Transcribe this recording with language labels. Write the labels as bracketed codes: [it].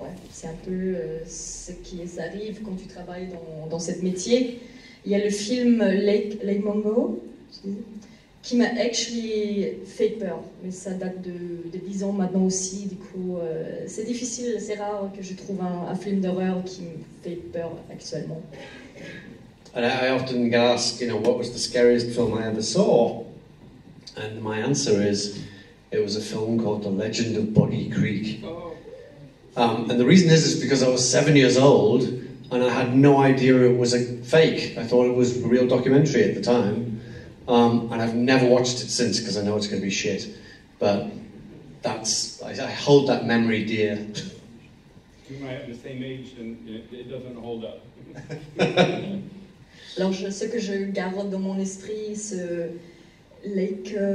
[fr] C'est un peu ce qui arrive quand tu travailles dans ce métier. Il y a le film Lake Mungo qui m'a [en] actually [fr] fait peur, mais ça date de 10 ans maintenant aussi. Du coup, c'est difficile, c'est rare que je trouve un film d'horreur qui me fait peur actuellement. [en] And I often get asked, you know, what was the scariest film I ever saw? And my answer is, it was a film called The Legend of Boggy Creek. And the reason is because I was 7 years old and I had no idea it was a fake. I thought it was a real documentary at the time. And I've never watched it since because I know it's going to be shit. But I hold that memory dear. You might have the same age and it doesn't hold up. [fr] Alors, ce que je garde dans mon esprit, ce Lake...